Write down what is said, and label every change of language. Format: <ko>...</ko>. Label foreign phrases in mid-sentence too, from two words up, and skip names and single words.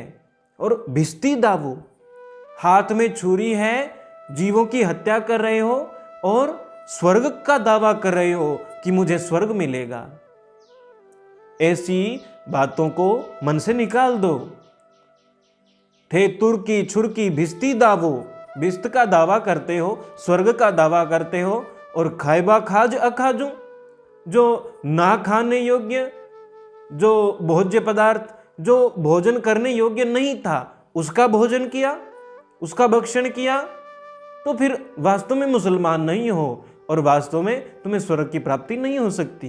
<hi>और भिस्ती दावो, हाथ में छुरी है, जीवों की हत्या कर रहे हो और स्वर्ग का दावा कर रहे हो कि मुझे स्वर्ग मिलेगा। ऐसी बातों को मन से निकाल दो। थे तुर्की छुरकी भिस्ती दावो, भिस्त का दावा करते हो, स्वर्ग का दावा करते हो, और खाएबा खाज अखाजू, जो ना खाने योग्य, जो भोज्य पदार्थ, जो भोजन करने योग्य नहीं था, उसका भोजन किया, उसका भक्षण किया, तो फिर वास्तव में मुसलमान नहीं हो और वास्तव में तुम्हें स्वर्ग की प्राप्ति नहीं हो सकती।</hi>